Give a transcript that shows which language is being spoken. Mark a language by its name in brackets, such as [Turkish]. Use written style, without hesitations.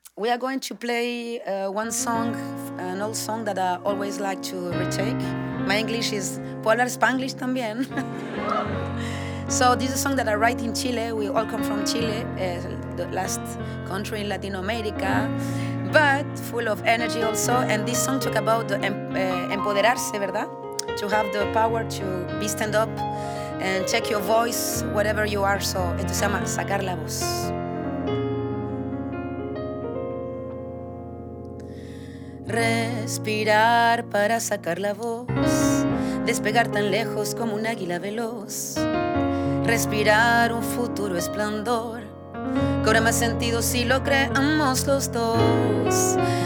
[English] We are going to play one song, an old song that I always like to retake. My English is polar Spanglish también. So this is a song that I write in Chile. We all come from Chile, the last country in Latin America, but full of energy also. And this song talk about the empoderarse, ¿verdad? To have the power to be stand up and check your voice, whatever you are. [Spanish] So esto se llama Sacar la Voz. Respirar para sacar la voz, despegar tan lejos como un águila veloz. Respirar un futuro esplendor, cobra más sentido si lo creamos los dos.